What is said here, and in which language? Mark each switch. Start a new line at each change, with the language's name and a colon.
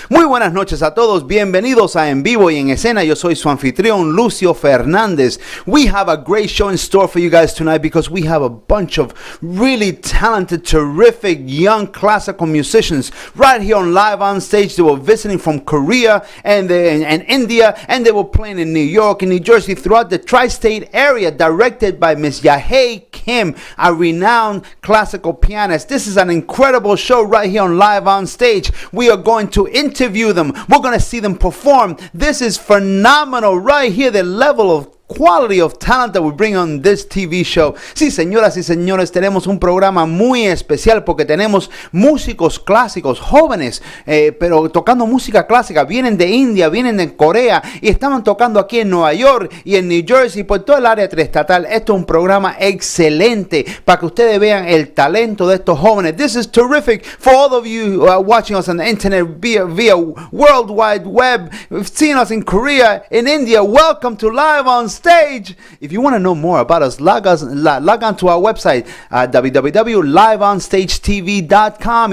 Spanish: Muy buenas noches a todos, bienvenidos a En Vivo y en Escena. Yo soy su anfitrión, Lucio Fernandez.
English: We have a great show in store for you guys tonight because we have a bunch of really talented, terrific young classical musicians right here on Live on Stage. They were visiting from Korea and India, and they were playing in New York and New Jersey, throughout the tri-state area, directed by Miss Jahye Kim, a renowned classical pianist. This is an incredible show right here on Live on Stage. We are going to interview them. We're going to see them perform. This is phenomenal right here, the level of quality of talent that we bring on this TV show.
Spanish: Sí, señoras y señores, tenemos un programa muy especial porque tenemos músicos clásicos jóvenes, pero tocando música clásica. Vienen de India, vienen de Corea y estaban tocando aquí en Nueva York y en New Jersey, por todo el área triestatal. Esto es un programa excelente para que ustedes vean el talento de estos jóvenes.
English: This is terrific for all of you watching us on the internet via World Wide Web, seeing us in Korea, in India. Welcome to Live on Stage. If you want to know more about us, log on to our website, www.liveonstagetv.com.